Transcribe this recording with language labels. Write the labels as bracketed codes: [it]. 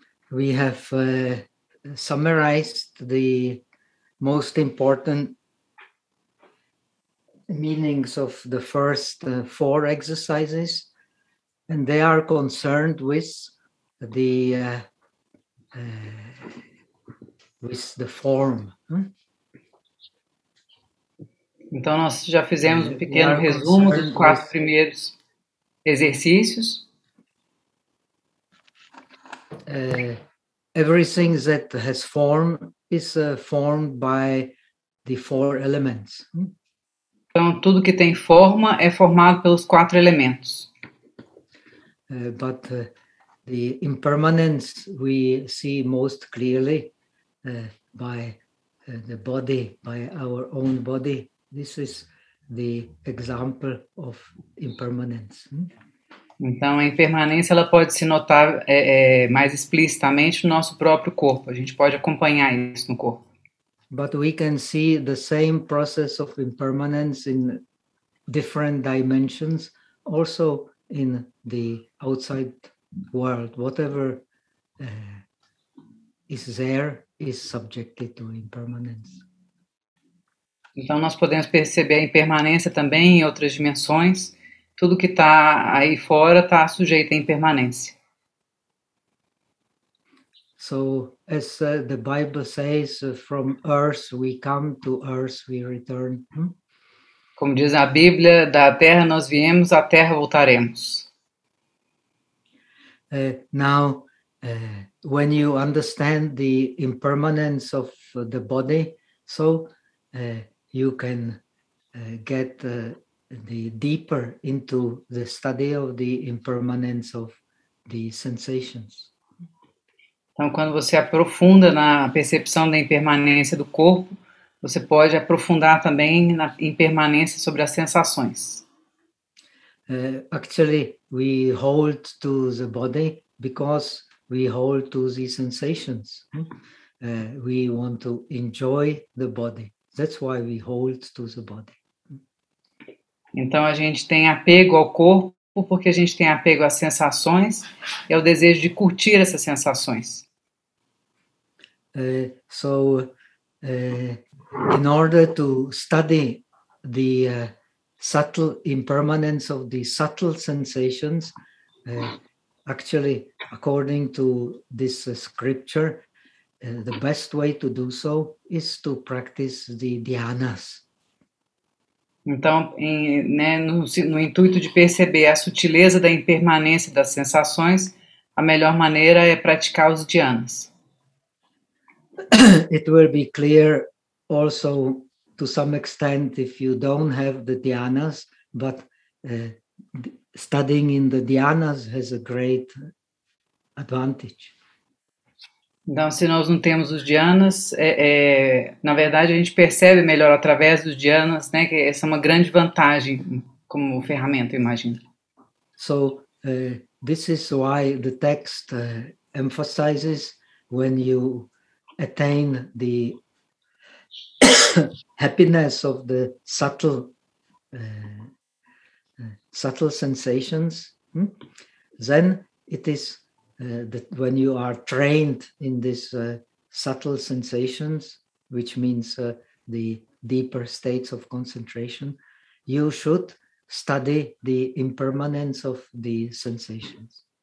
[en] We have summarized the most important meanings of the first four exercises, and they are concerned with the form. [pt] Então nós já fizemos um pequeno resumo dos quatro primeiros exercícios. [en] Everything that has form is formed by the four elements. [pt] Então tudo que tem forma é formado pelos quatro elementos. [en] But the impermanence we see most clearly by the body, by our own body. This is the example of impermanence. [pt] Então, a impermanência ela pode se notar mais explicitamente no nosso próprio corpo. A gente pode acompanhar isso no corpo. [en] But we can see the same process of impermanence in different dimensions, also in the outside world. Whatever is there is subjected to impermanence. [pt] Então, nós podemos perceber a impermanência também em outras dimensões. Tudo que está aí fora está sujeito à impermanência. [en] So, as the Bible says, from earth we come, to earth we return. [pt] Como diz a Bíblia, da terra nós viemos, à terra voltaremos. [en] Now, when you understand the impermanence of the body, so you can get the deeper into the study of the impermanence of the sensations. [pt] Então, quando você aprofunda na percepção da impermanência do corpo, você pode aprofundar também na impermanência sobre as sensações. [en] Actually, we hold to the body because we hold to the sensations. We want to enjoy the body. That's why we hold to the body. [pt] Então a gente tem apego ao corpo porque a gente tem apego às sensações e ao desejo de curtir essas sensações. [en] In order to study the subtle impermanence of the subtle sensations, actually, according to this scripture, the best way to do so is to practice the dhyanas. [pt] Então, no intuito de perceber a sutileza da impermanência das sensações, a melhor maneira é praticar os dhyanas. [en] It will be clear also to some extent if you don't have the dhyanas, but studying in the dhyanas has a great advantage. [pt] Então, se nós não temos os dhyanas, na verdade, a gente percebe melhor através dos dhyanas, né, que essa é uma grande vantagem como ferramenta, imagino. [en] So, this is why the text emphasizes when you attain the happiness of the subtle, subtle sensations, then it is that when you are trained in these subtle sensations, which means the deeper states of concentration, you should study the impermanence of the sensations.